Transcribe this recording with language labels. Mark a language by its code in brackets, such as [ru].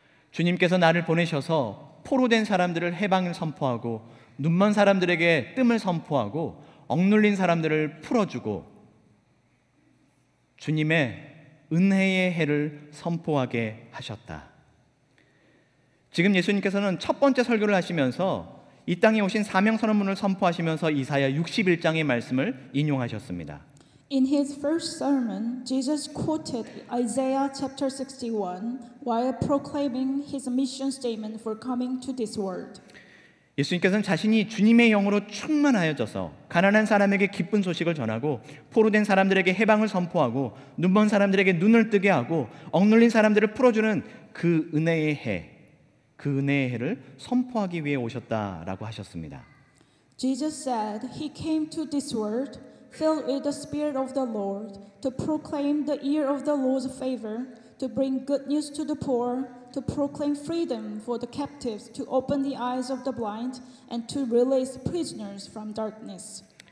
[ko] 주님께서 나를 보내셔서 포로된 사람들을 해방을 선포하고 눈먼 사람들에게 뜸을 선포하고 억눌린 사람들을 풀어주고 주님의 은혜의 해를 선포하게 하셨다. 지금 예수님께서는 첫 번째 설교를 하시면서 이 땅에 오신 사명 선언문을 선포하시면서 이사야 61장의 말씀을 인용하셨습니다. [en] In his first sermon, Jesus quoted Isaiah chapter 61 while proclaiming his mission statement for coming to this world. [ko] 예수님께서는 자신이 주님의 영으로 충만하여져서 가난한 사람에게 기쁜 소식을 전하고 포로된 사람들에게 해방을 선포하고 눈먼 사람들에게 눈을 뜨게 하고 억눌린 사람들을 풀어주는 그 은혜의 해를 선포하기 위해 오셨다라고 하셨습니다. [en] Jesus said he came to this world filled with the Spirit of the Lord to proclaim the year of the Lord's favor, to bring good news to the poor, to proclaim freedom for the captives, to open the eyes of the blind, and to release prisoners from darkness.